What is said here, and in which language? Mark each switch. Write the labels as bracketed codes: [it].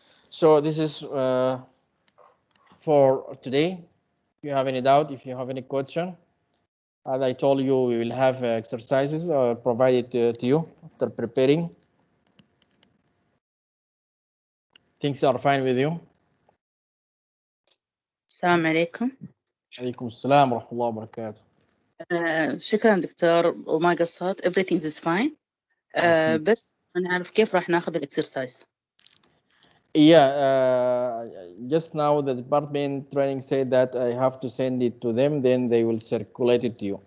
[en] So this is for today. If you have any doubt, if you have any question, as I told you, we will have exercises provided to you after preparing. Things are fine with you? [ar] السلام عليكم. عليكم السلام ورحمة الله وبركاته. شكرا دكتور وما قصرت. [en] everything is fine. [ar] بس نعرف كيف راح ناخذ الاكسرسايز. [en] Yeah, just now the department training said that I have to send it to them, then they will circulate it to you.